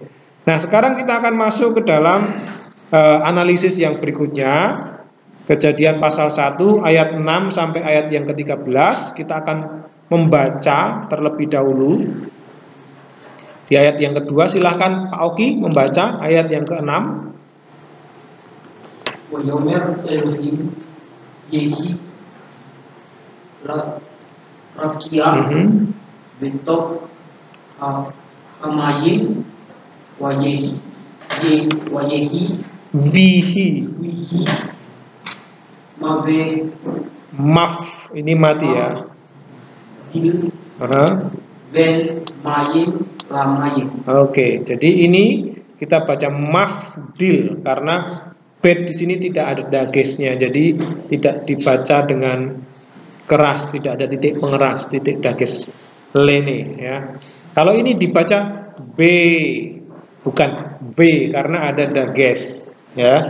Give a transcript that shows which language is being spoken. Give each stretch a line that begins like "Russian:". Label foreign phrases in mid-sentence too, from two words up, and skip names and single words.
Indonesian: Nah, sekarang kita akan masuk ke dalam analisis yang berikutnya. Kejadian pasal 1 ayat 6 sampai ayat yang ke-13. Kita akan membaca terlebih dahulu. Di ayat yang kedua, silahkan Pak Oki membaca ayat yang ke-6.
Hebrew: ויאמר אלהים יהי רקיע בתוך המים ויהי Wihi. Mabe. Maf,
Indonesian: ini mati ya.
Hebrew: Dil. בין מים למים.
Indonesian: Oke, jadi ini kita baca mafdil karena bed di sini tidak ada dagesnya, jadi tidak dibaca dengan keras, tidak ada titik pengeras, titik dages lene ya. Kalau ini dibaca B, bukan B karena ada dages ya.